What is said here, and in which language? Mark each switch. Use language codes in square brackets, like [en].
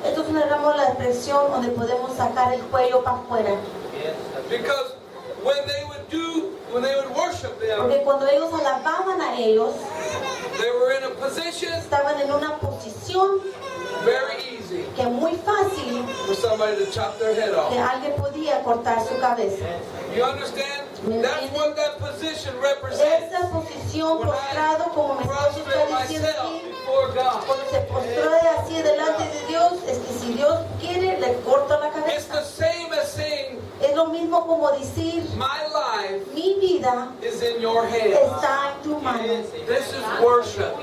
[es] Esto es una rama de la expresión donde podemos sacar el cuello para afuera. [en] Yes, that's Because when they would worship them, [es] Porque cuando ellos alababan a ellos, [en] they were in a position [es] estaban en una posición [en] very easy [es] que muy fácil [en] for somebody to chop their head [es] que [en] off. [es] alguien podía cortar su cabeza. [en] You understand? That's what that position represents. [es] Esa posición [en] When [es] postrado, como me está [en] prostrate [es] diciendo [en] myself [es] aquí, [en] before God. [es] cuando se postró así delante de Dios, es que si Dios quiere, le corto la [en] It's the [es] cabeza. [en] same as saying, [es] Es lo mismo como decir, [en] my life [es] mi vida [en] is in your hands. [es] está en tu mano. [en] This is worship.